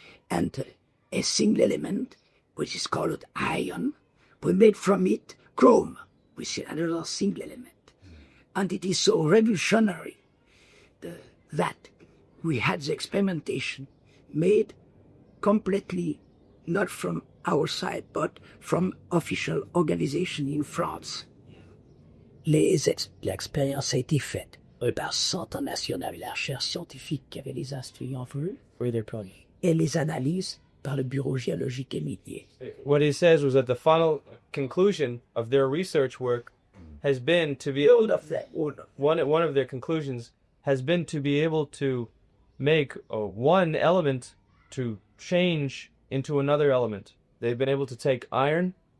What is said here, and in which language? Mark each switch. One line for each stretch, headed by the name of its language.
English: And a single element, which is called iron, we made from it chrome, which is another single element. And it is so revolutionary that we had the experimentation made completely not from our side, but from official organization in France.
French: L'expérience a été faite par le Centre national de la recherche scientifique qui avait les instruments pour eux, et les analyses par le Bureau géologique et minier.
English: What he says was that the final conclusion of their research work has been to be one of their conclusions has been to be able to make one element to change into another element. They've been able to take iron